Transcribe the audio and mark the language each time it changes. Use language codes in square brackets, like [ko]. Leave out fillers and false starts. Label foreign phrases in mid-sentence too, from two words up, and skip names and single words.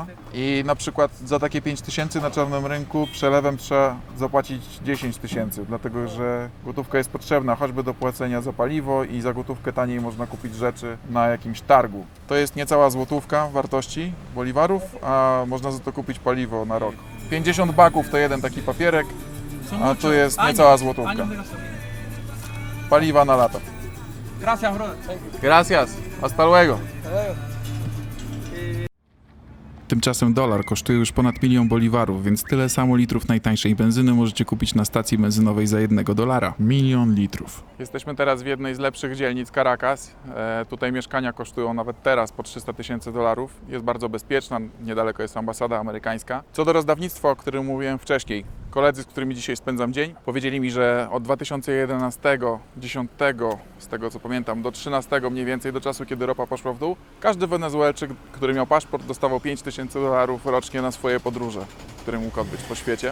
[pl] I na przykład za takie 5000 na czarnym rynku przelewem trzeba zapłacić 10 000, dlatego że gotówka jest potrzebna choćby do płacenia za paliwo i za gotówkę taniej można kupić rzeczy na jakimś targu. To jest niecała złotówka wartości boliwarów, a można za to kupić paliwo na rok. 50 baków to jeden taki papierek, a tu jest niecała złotówka. Paliwa na lata. [es] Gracias, brother. Gracias, hasta luego. [pl] Tym Tymczasem dolar kosztuje już ponad 1 000 000 boliwarów, więc tyle samo litrów najtańszej benzyny możecie kupić na stacji benzynowej za $1. 1 000 000 litrów. Jesteśmy teraz w jednej z lepszych dzielnic Caracas. Tutaj mieszkania kosztują nawet teraz po $300 000. Jest bardzo bezpieczna, niedaleko jest ambasada amerykańska. Co do rozdawnictwa, o którym mówiłem wcześniej, koledzy, z którymi dzisiaj spędzam dzień, powiedzieli mi, że od 2011, 10, z tego co pamiętam, do 13 mniej więcej, do czasu, kiedy ropa poszła w dół, każdy Wenezuelczyk, który miał paszport, dostawał $5000 rocznie na swoje podróże, które mógł odbyć po świecie.